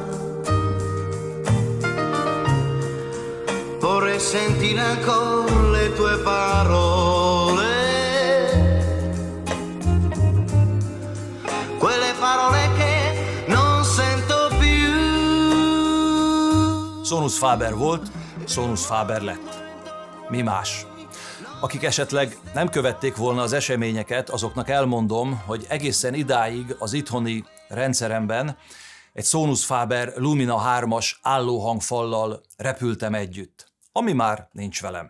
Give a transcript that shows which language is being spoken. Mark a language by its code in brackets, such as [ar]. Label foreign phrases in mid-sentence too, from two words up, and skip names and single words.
[it] Vorrei sentire ancora le tue parole, quelle parole che non sento più. [hu] Sonus Faber volt, Sonus Faber lett. Mi más? Akik esetleg nem követték volna az eseményeket, azoknak elmondom, hogy egészen idáig az itthoni rendszeremben egy Sonus Faber Lumina 3-as állóhangfallal repültem együtt, ami már nincs velem.